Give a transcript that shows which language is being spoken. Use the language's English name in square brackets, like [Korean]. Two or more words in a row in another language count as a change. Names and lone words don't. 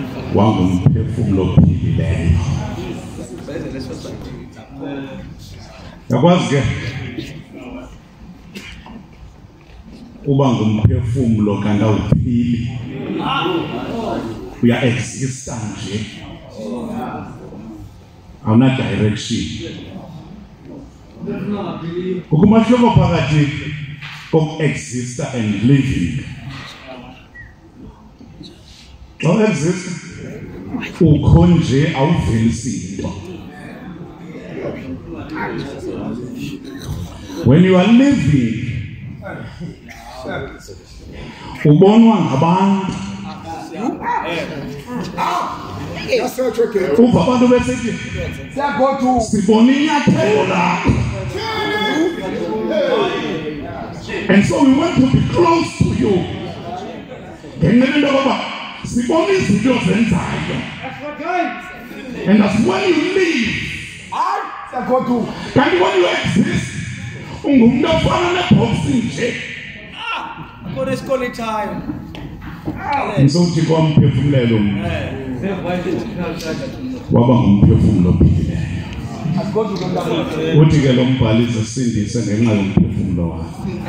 [Xhosa] wangumphefumlo ophilileyo. Yakwazi ke uba ngumphefumlo kanti awuphili, uya exista nje, awuna direction. Kukho umahluko phakathi koku-exista [English] and living. [Xhosa] Xa exista ukho nje awuvelisi into. [English] When you are living, [Xhosa] ubonwa ngabantu. Uva abantu besithi sibona inyathelo lakho. [English] And so we want to be close to you. [Xhosa] Ngenxa into yokuba sibona izinto zenzayo. [English] And that's when you live. Kanti when you exist, [Xhosa] ungumntu ofana nebhoksi nje. Kodwa time. Ngizothi kwamphefumlelo waba ngumphefumlo ophilileyo. Uthi ke lo mbhali Zisindise ngenxa yomphefumlo wakho.